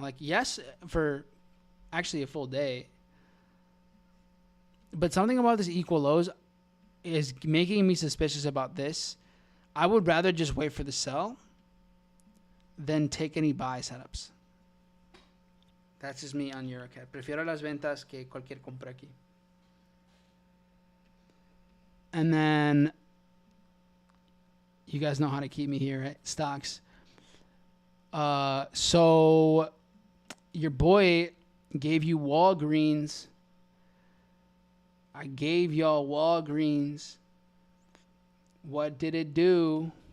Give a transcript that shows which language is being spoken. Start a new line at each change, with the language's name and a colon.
English: Like, yes, for actually a full day. But something about this equal lows is making me suspicious about this. I would rather just wait for the sell than take any buy setups. That's just me on EuroCAD.
Spanish: Prefiero las ventas que cualquier compra aquí.
English: And then you guys know how to keep me here, right? Stocks. So your boy gave you Walgreens. I gave y'all Walgreens. What did it do?